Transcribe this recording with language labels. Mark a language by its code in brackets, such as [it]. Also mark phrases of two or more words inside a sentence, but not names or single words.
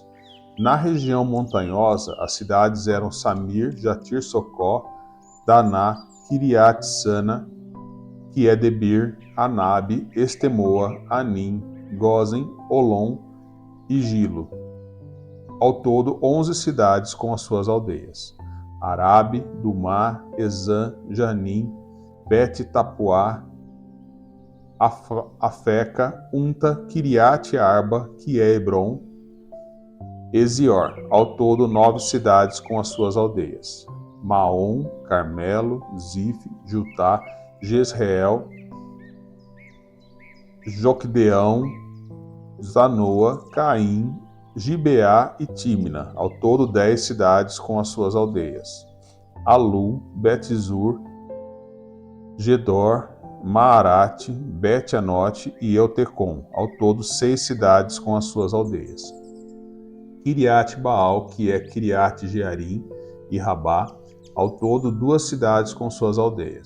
[pt] Na região montanhosa, as cidades eram Samir, Jatir Socó, Daná, Kiriat-Sana, que é Debir, Anabe, Estemoa, Anim, Gozen, Olom e Gilo. Ao todo, 11 cidades com as suas aldeias. Arabe, Dumá, Ezã, Janim, Bet-Tapuá, Afeca, Unta, Kiriat-Arba, que é Hebron, Ezior. Ao todo, 9 cidades com as suas aldeias. Maom, Carmelo, Zif, Jutá, Jezreel, Joquedeão, Zanoa, Caim, Gibeá e Tímina, ao todo 10 cidades com as suas aldeias. Alu, Bet-Zur, Gedor, Maarate, Bet-Anote e Eutecom, ao todo 6 cidades com as suas aldeias. Kiriat-Baal, que é Kiriat-Jearim e Rabá, ao todo 2 cidades com suas aldeias.